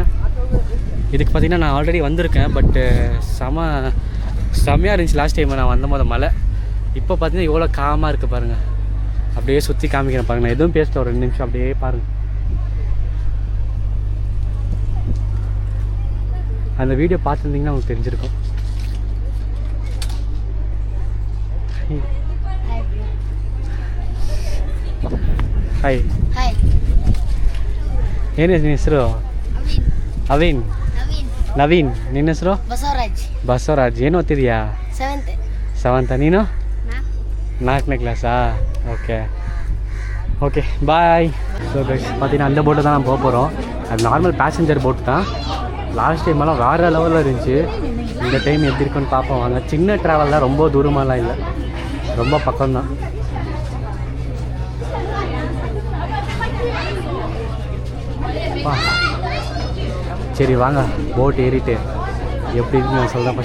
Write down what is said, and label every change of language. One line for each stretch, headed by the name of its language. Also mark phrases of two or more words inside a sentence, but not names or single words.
Tamil: இதுக்கு பார்த்தீங்கன்னா நான் ஆல்ரெடி வந்திருக்கேன். பட்டு செம்மையாக இருந்துச்சு
English: last time
Tamil: நான் வந்தபோது மழை. இப்போ பார்த்தீங்கன்னா எவ்வளோ காமாக இருக்குது பாருங்கள். அப்படியே சுற்றி காமிக்கிறேன் பாருங்கள். நான் எதுவும் பேசல, ஒரு 2 நிமிஷம் அப்படியே பாருங்கள். அந்த வீடியோ பார்த்துருந்தீங்கன்னா உங்களுக்கு தெரிஞ்சிருக்கும்.
Kannada: ಹಾಯ್ ಹಾಯ್ ಏನು ನಿನ್ನ ಹೆಸರು? ಅವಿನ್. ನವೀನ್. ನಿನ್ನ ಹೆಸರು? ಬಸವರಾಜ್. ಏನು ಓದ್ತಿದ್ಯಾ? 7th. ನೀನು 4ನೇ ಕ್ಲಾಸಾ?
English: ஓகே பாய். so guys
Tamil: பார்த்தீங்கன்னா அந்த போட்டு தான் நம்ம போக போகிறோம். அது
English: normal passenger boat
Tamil: தான்.
English: last time
Tamil: வேறு லெவலில் இருந்துச்சு. இந்த டைம் எப்படி இருக்குன்னு பார்ப்போம் வாங்க. சின்ன ட்ராவல் தான், ரொம்ப தூரமாலாம் இல்லை, ரொம்ப பக்கம்தான். சரி வாங்க போட் ஏறிட்டு எப்படி இருக்குன்னு நான் சொல்கிறேன்.